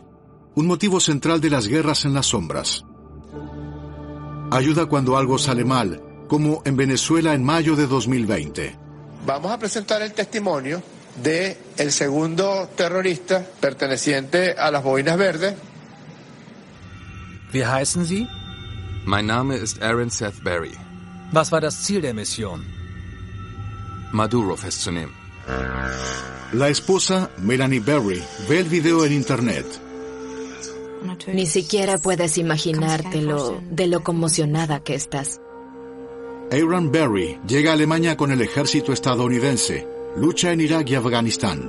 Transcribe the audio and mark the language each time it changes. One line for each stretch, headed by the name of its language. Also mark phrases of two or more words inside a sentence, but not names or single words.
Spanish: Un motivo central de las guerras en las sombras. Ayuda cuando algo sale mal, como en Venezuela en mayo de 2020. Vamos a presentar el testimonio de el segundo terrorista perteneciente a las Boinas Verdes.
German: Wie heißen Sie? Mein Name ist Aaron Seth Berry. Was war das Ziel der Mission? Maduro festzunehmen.
Spanish: La esposa, Melanie Berry, ve el video en internet. Ni siquiera puedes imaginártelo de lo conmocionada que estás. Aaron Berry llega a Alemania con el ejército estadounidense. Lucha en Irak y Afganistán.